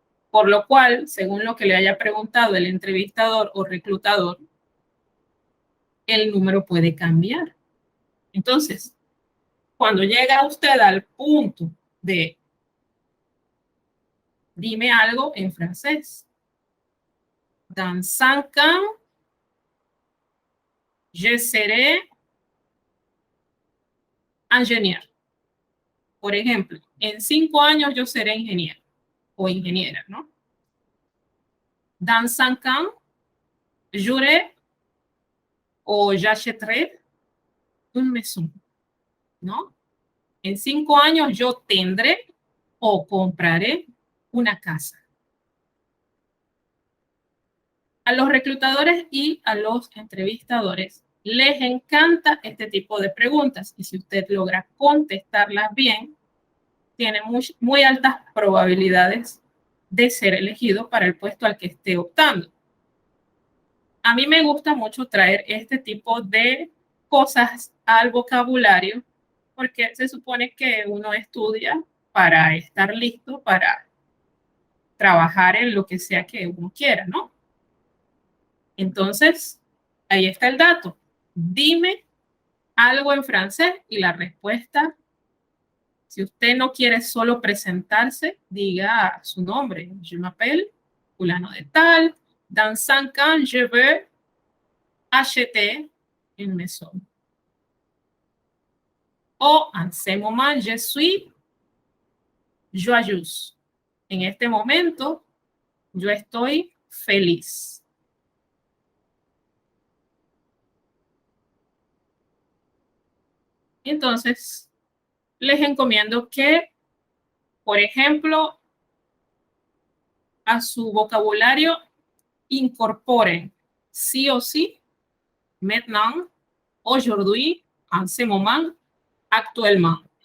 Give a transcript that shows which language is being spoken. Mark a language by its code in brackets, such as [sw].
[es] Por lo cual, según lo que le haya preguntado el entrevistador o reclutador, el número puede cambiar. Entonces, cuando llega usted al punto de dime algo en francés. [fr] Dans 5 ans, je serai ingénieur. [es] Por ejemplo, en 5 años yo seré ingeniero o ingeniera, ¿no? [fr] Dans 5 ans, j'aurai o j'achèterai une maison, ¿no? [es] En 5 años yo tendré o compraré una casa. A los reclutadores y a los entrevistadores les encanta este tipo de preguntas y si usted logra contestarlas bien, tiene muy altas probabilidades de ser elegido para el puesto al que esté optando. A mí me gusta mucho traer este tipo de cosas al vocabulario porque se supone que uno estudia para estar listo para trabajar en lo que sea que uno quiera, ¿no? Entonces, ahí está el dato. Dime algo en francés y la respuesta, si usted no quiere solo presentarse, diga su nombre. [fr] Je m'appelle [es] fulano de tal. [fr] Dans 5 ans, je veux acheter une maison. O en ce moment, je suis joyeuse. [es] En este momento, yo estoy feliz. Entonces, les encomiendo que, por ejemplo, a su vocabulario incorporen sí o sí, [fr] maintenant, aujourd'hui, en ce moment, actuellement.